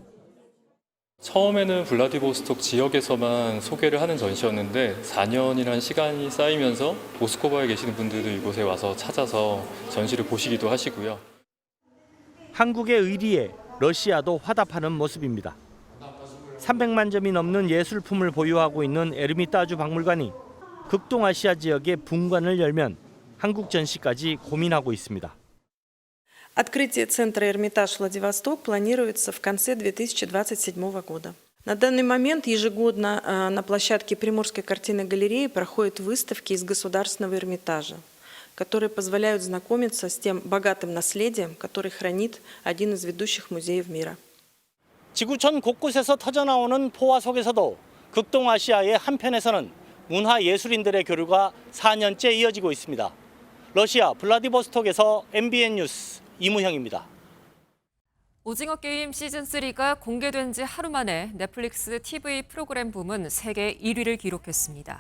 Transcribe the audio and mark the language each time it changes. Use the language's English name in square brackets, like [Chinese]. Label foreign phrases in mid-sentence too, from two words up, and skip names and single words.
[Korean] 처음에는 블라디보스톡 지역에서만 소개를 하는 전시였는데 4년이라는 시간이 쌓이면서 모스크바에 계시는 분들도 이곳에 와서 찾아서 전시를 보시기도 하시고요. 한국의 의리에 러시아도 화답하는 모습입니다. 300만 점이 넘는 예술품을 보유하고 있는 에르미타주 박물관이 극동아시아 지역의 분관을 열면 한국 전시까지 고민하고 있습니다. [Russian] Открытие центра «Эрмитаж Владивосток» планируется в конце 2027 года. На данный момент ежегодно на площадке Приморской картинной галереи проходят выставки из Государственного Эрмитажа, которые позволяют знакомиться с тем богатым наследием, которое хранит один из ведущих музеев мира. [Korean] 지구촌 곳곳에서 터져나오는 포화 속에서도 극동아시아의 한편에서는 문화예술인들의 교류가 4년째 이어지고 있습니다. 러시아 블라디보스톡에서 MBN 뉴스 이무형입니다. 오징어 게임 시즌3가 공개된 지 하루 만에 넷플릭스 TV 프로그램 부문 세계 1위를 기록했습니다.